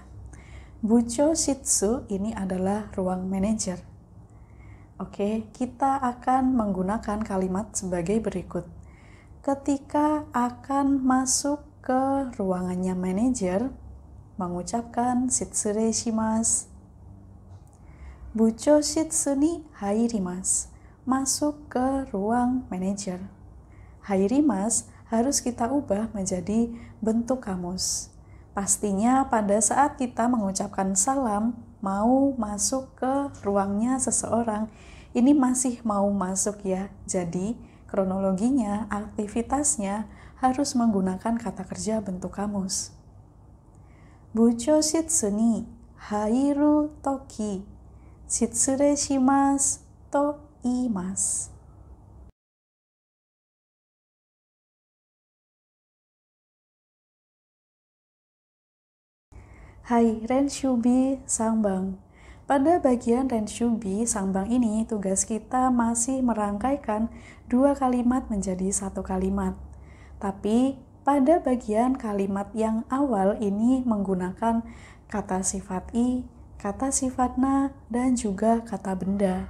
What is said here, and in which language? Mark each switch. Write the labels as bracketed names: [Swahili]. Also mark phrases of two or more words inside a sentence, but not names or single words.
[Japanese] 部長室 [Indonesian] ini adalah ruang manajer. Oke, kita akan menggunakan kalimat sebagai berikut. Ketika akan masuk ke ruangannya manajer, mengucapkan [Japanese] 失礼します. 部長室に入ります. [Indonesian] Masuk ke ruang manajer. Hairimasu harus kita ubah menjadi bentuk kamus. Pastinya pada saat kita mengucapkan salam, mau masuk ke ruangnya seseorang, ini masih mau masuk ya. Jadi, kronologinya, aktivitasnya harus menggunakan kata kerja bentuk kamus. [Japanese] 部長室に入る時、失礼しますと言います. はい、練習B三番. [Indonesian] Pada bagian [Japanese] 練習B三番 [Indonesian] ini, tugas kita masih merangkaikan 2 kalimat menjadi 1 kalimat. Tapi, pada bagian kalimat yang awal ini menggunakan kata sifat i, kata sifat na, dan juga kata benda.